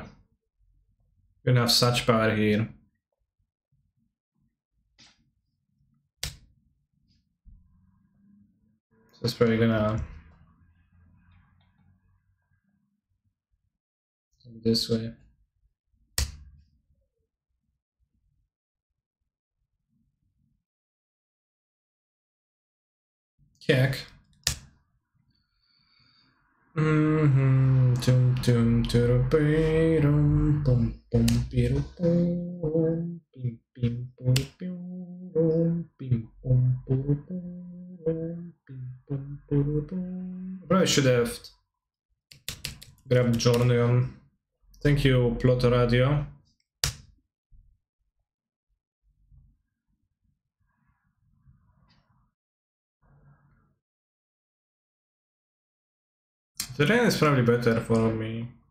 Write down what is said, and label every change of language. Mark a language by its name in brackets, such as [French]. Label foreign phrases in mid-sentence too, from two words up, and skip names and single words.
[English] You don't have such power here. So it's probably gonna go this way. Kick. Tum tum tum pum pum pirum pum pim pim pum pum pim pum pum pim pum pum. Probably should have grabbed Yorion. Thank you, Plot Radio. The rain is probably better for me.